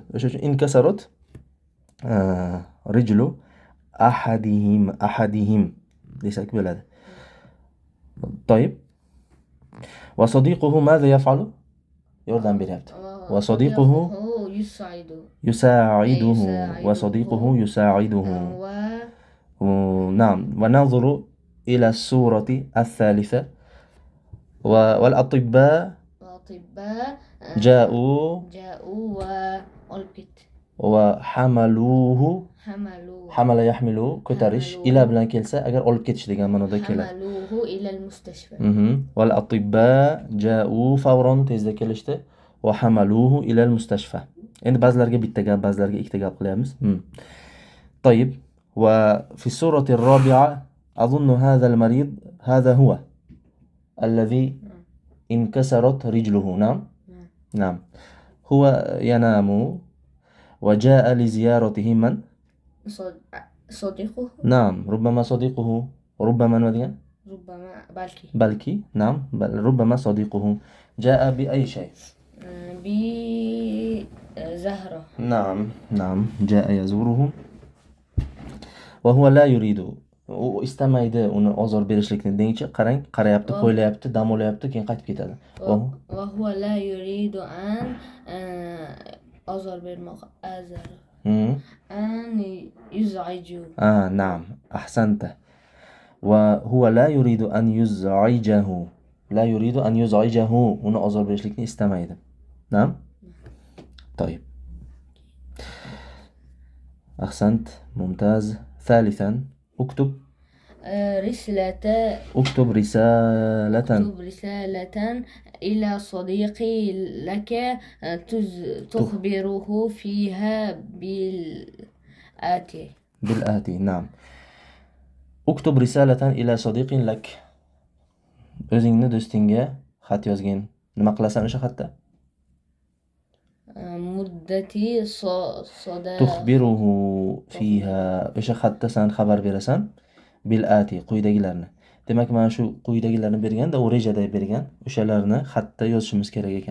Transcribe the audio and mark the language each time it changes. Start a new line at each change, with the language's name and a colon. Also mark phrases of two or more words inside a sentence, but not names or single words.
Uzbek: O'sha uchun
Arabic: انكسرت رجل أحدهم
Uzbek: desak bo'ladi. To'yib.
Arabic: وصديقه ماذا يفعل?
Uzbek: Yordam beryapti.
Arabic: وصديقه يساعده. وصديقه يساعده. نعم وننظر إلى السورة الثالثة والأطباء جاءوا وحملوه حمل يحمل
Uzbek: ko'tarish ila bilan kelsa agar olib ketish degan ma'noda keladi.
Arabic: حملوه إلى المستشفى. والأطباء جاءوا فورا
Uzbek: tezda kelishdi
Arabic: وحملوه إلى المستشفى.
Uzbek: Endi ba'zilarga bitta gap, ba'zilarga ikkita gap qilyapmiz.
Arabic: طيب وفي السورة الرابعة أظن هذا المريض هذا هو الذي انكسرت رجله. نعم هو ينام وجاء لزيارته من؟ صديقه. نعم ربما صديقه ربما ماذا؟ ربما بلكي نعم ربما صديقه جاء بأي شيء؟ بزهرة. نعم جاء يزوره وهو لا يريد
Uzbek: u istamaydi uni ozor berishlikni dengchi, qarayapti, qo'ylayapti, dam olyapti, keyin qaytib ketadi.
Arabic: وهو لا يريد أن
Uzbek: ozor bermoq
Arabic: أن يزعجه. نعم أحسنت. وهو لا يريد أن يزعجه
Uzbek: uni ozor berishlikni istamaydi.
Arabic: نعم طيب أحسنت ممتاز. ثالثا اكتب رسالة إلى صديقي لك تخبره فيها بالآتي. نعم اكتب رسالة إلى صديق لك.
Uzbek: o'zingni do'stingga xat yozgin. Nima qilasan o'sha xatda? muddati
Arabic: تخبره فيها.
Uzbek: O'sha xatda sen xabar berasan
Arabic: بالآتي
Uzbek: quyidagilarni. Demak, mana shu quyidagilarni berganda, u rejada bergan, o'shalarni xatda yozishimiz kerak ekan.